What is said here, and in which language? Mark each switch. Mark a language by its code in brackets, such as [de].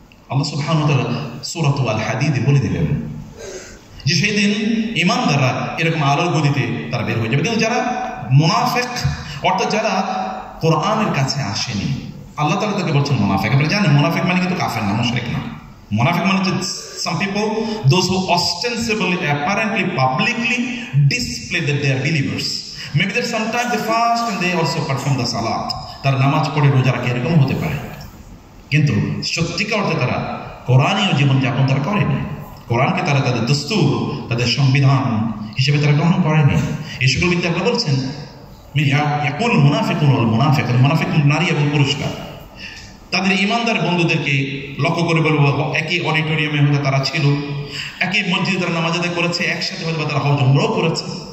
[bn] আল্লাহ সুবহানাহু ওয়া তাআলা সূরাতুল হাদীদে বলে দিলেন যে সেই দিন ঈমানদাররা এরকম আলোর গতিতে তারা বের হয়ে যাবে। কিন্তু যারা মুনাফিক, অর্থাৎ যারা কোরআনের কাছে আসেনি, আল্লাহ তাআলা তাকে বলছেন মুনাফিক। আপনারা জানেন মুনাফিক মানে কিন্তু কাফের না, মুশরিক না। মুনাফিক মানে যে [en] some people, those who ostensibly, apparently, publicly display that they are believers. Maybe that sometimes they fast and they also perform the salat. [bn] তারা নামাজ পড়ে রোজা রাখে, এরকম হতে পারে, কিন্তু সত্যিকার অর্থে তারা কোরআনীয় জীবনযাপন তারা করেনি। কোরআনকে তারা তাদের দস্তুর, তাদের সংবিধান হিসেবে তারা গ্রহণ করেনি। এই সকল ব্যক্তি আল্লাহ বলছেন [ar] ইয়াকুল মুনাফিকুন ওয়াল মুনাফিকাত, [bn] মুনাফিক নারী এবং পুরুষরা তাদের ঈমানদার বন্ধুদেরকে লক্ষ্য করে বলবো, একই অডিটোরিয়ামে হয়তো তারা ছিল, একই মসজিদে তারা নামাজ আদায় করেছে, একসাথে হয়তো তারা হজ উমরাও করেছে।